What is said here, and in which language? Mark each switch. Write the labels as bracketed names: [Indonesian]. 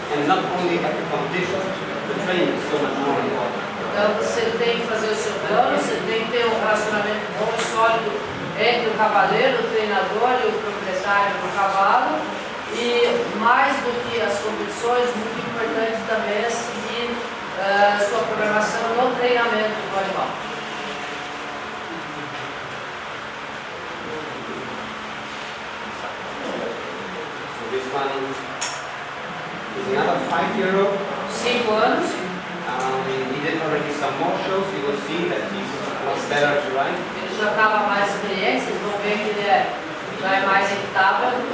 [English] And not only at the competition, the training is so much more important. [Portuguese] Então você tem que fazer o seu plano, você tem que ter um relacionamento bom e sólido entre o cavaleiro, o treinador e o proprietário do cavalo. E mais do que as competições, muito importante também é seguir sua programação no treinamento do animal. [English] So this one is another 5-year-old. [Portuguese] 5 anos. [English] He did already some more shows. You will see that he's much better to ride. [Portuguese] Ele já estava mais experiente, vocês vão ver que ele já é mais equitável.